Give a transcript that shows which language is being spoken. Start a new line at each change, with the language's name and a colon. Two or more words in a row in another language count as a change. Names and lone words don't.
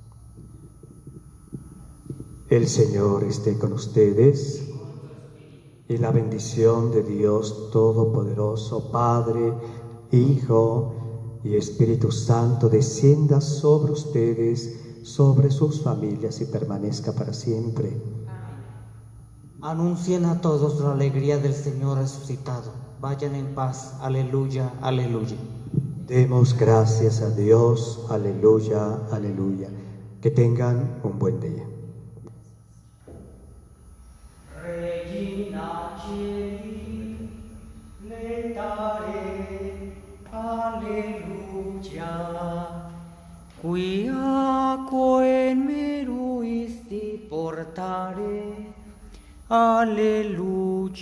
Spanish: El Señor esté con ustedes, y la bendición de Dios Todopoderoso, Padre, Hijo y Espíritu Santo, descienda sobre ustedes, sobre sus familias y permanezca para siempre. Anuncien a todos la alegría del Señor resucitado. Vayan en paz. Aleluya, aleluya. Demos gracias a Dios. Aleluya, aleluya. Que tengan un buen día.
Latin: Regina Celi, letare, aleluya. Quia quem meruisti portare, aleluya.